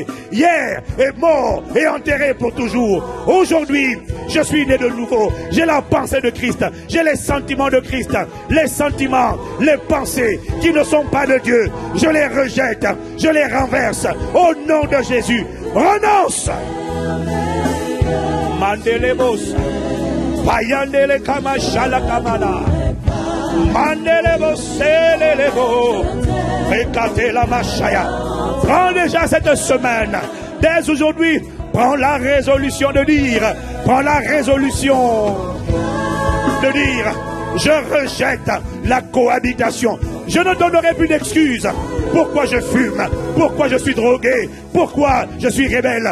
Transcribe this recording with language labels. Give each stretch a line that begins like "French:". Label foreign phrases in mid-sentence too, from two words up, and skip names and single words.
French: Hier est mort et enterré pour toujours. Aujourd'hui, je suis né de nouveau. J'ai la pensée de Christ. J'ai les sentiments de Christ. Les sentiments, les pensées qui ne sont pas de Dieu, je les rejette. Je les renverse. Au nom de Jésus, renonce. Mandelebos. Payandele kama shala kamana. Mandelebo selelebo. Rekate la machaya. Prends déjà cette semaine. Dès aujourd'hui, prends la résolution de dire. Prends la résolution de dire. Je rejette la cohabitation. Je ne donnerai plus d'excuses. Pourquoi je fume? Pourquoi je suis drogué? Pourquoi je suis rebelle?